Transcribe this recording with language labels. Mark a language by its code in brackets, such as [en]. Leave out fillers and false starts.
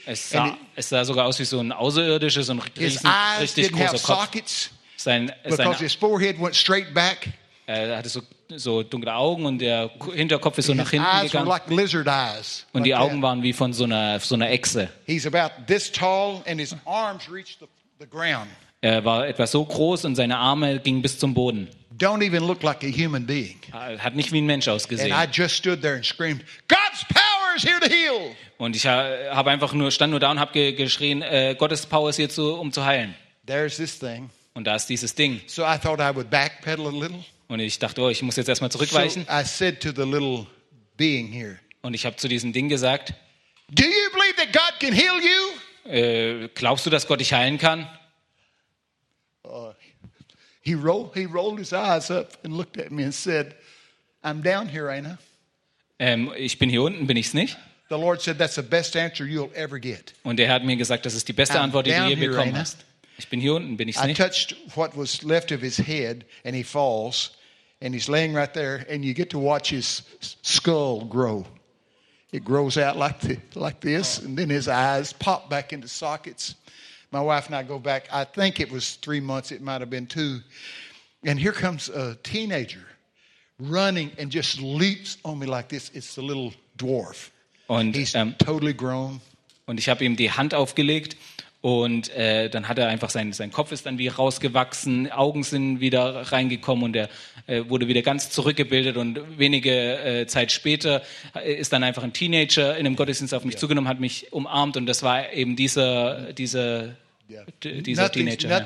[de] Es sah sogar aus wie so ein Außerirdisches, so ein richtig großer Kopf. [en] Sockets, because his forehead went straight back. [de] Er hatte so dunkle Augen und der Hinterkopf ist so nach hinten gegangen. [en] Eyes like lizard eyes, [de] und die Augen waren wie von so einer Echse. [en] He's about this tall and his arms reached the ground. [de] Er war etwa so groß und seine Arme gingen bis zum Boden. [en] Don't even look like a human being. [de] Hat nicht wie ein Mensch ausgesehen. [en] And I just stood there and screamed, God's power is here to heal. [de] Und ich habe einfach nur stand nur da und habe geschrien, Gottes Power ist hier um zu heilen. [en] There's this thing. [de] Und da ist dieses Ding. [en] So I thought I would backpedal a little. [de] Und ich dachte, oh, ich muss jetzt erstmal zurückweichen. [en] So I said to the little being here. [de] Und ich habe zu diesem Ding gesagt, [en] do you believe that God can heal you? [de] Glaubst du, dass Gott dich heilen kann? [en] He rolled his eyes up and looked at me and said, I'm down here, ain't I? [de] Ich bin hier unten, bin ich's nicht? [en] The Lord said, that's the best answer you'll ever get. [de] Und er hat mir gesagt, das ist die beste Antwort, die du je bekommen hast. Ich bin hier unten, bin ich's nicht? [en] I touched what was left of his head and he falls and he's laying right there and you get to watch his skull grow. It grows out like this and then his eyes pop back into sockets. My wife and I go back, I think it was 3 months, it might have been two. And here comes a teenager running and just leaps on me like this. It's the little dwarf. [de] Und, [en] he's totally grown. [de] Und ich habe ihm die Hand aufgelegt und dann hat er einfach sein Kopf ist dann wie rausgewachsen, Augen sind wieder reingekommen und er wurde wieder ganz zurückgebildet und wenige Zeit später ist dann einfach ein Teenager in einem Gottesdienst auf mich zugenommen, hat mich umarmt und das war eben dieser Teenager.